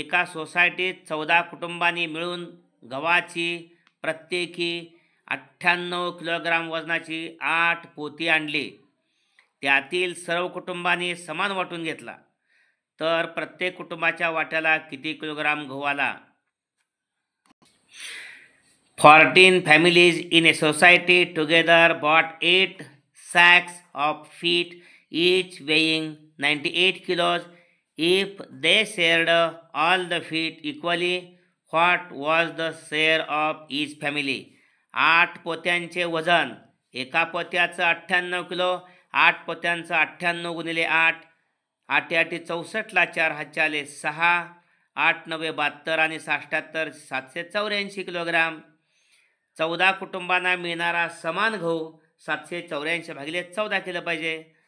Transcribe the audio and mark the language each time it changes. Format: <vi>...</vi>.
<mr>एका सोसायटीत 14 कुटुंबांनी मिळून गव्हाची प्रत्येकी 98 किलोग्राम वजनाची 8 पोती आणली. त्यातील सर्व कुटुंबांनी समान वाटून घेतला, तर प्रत्येक कुटुंबाच्या वाट्याला किती किलोग्राम गहू आला?</mr> <en>14 families in a society together bought 8 sacks of wheat, each weighing 98 kilos. If they shared all the wheat equally, what was the share of each family?</en> <mr>8 पोत्यांचे वजन, एका पोत्याचं 98 किलो, 8 पोत्यांचं 98 गुणिले 8, 8 8 64ला 4 हाच्याले 6, 8 9 72 आणि 77 784 किलोग्राम. 14 कुटुंबांना मिळणारा समान गहू 784 भागिले 14 केलं पाहिजे.</mr>